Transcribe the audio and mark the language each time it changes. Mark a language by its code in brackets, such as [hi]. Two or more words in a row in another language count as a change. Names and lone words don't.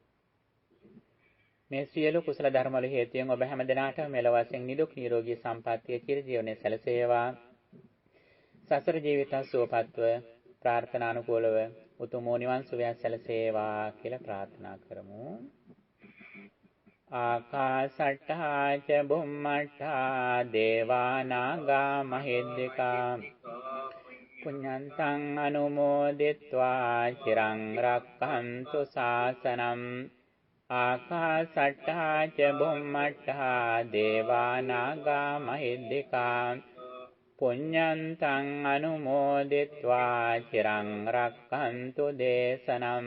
[si] මේ සියලු කුසල ධර්ම වල හේතුයෙන් ඔබ හැම දිනාටම මෙලොව වශයෙන් නිදුක් නිරෝගී සම්පන්නිය චිරජීවනයේ සැලසේවා. සසර ජීවිත සුවපත්ව ප්‍රාර්ථනානුකූලව උතුම් නිවන් සුවය සැලසේවා කියලා ප්‍රාර්ථනා කරමු. [pi] ආකාසට්ඨා ච බුම්මට්ඨා දේවා නාග මහිද්దికා පුඤ්ඤන්තං අනුමෝදිත්වා චිරං රක්ඛන්තු ශාසනං. ආකාසට්ඨා ච බුම්මට්ඨා දේවා නාග මහිද්దికා පුඤ්ඤන්තං අනුමෝදිත්වා චිරං රක්ඛන්තු දේශනං.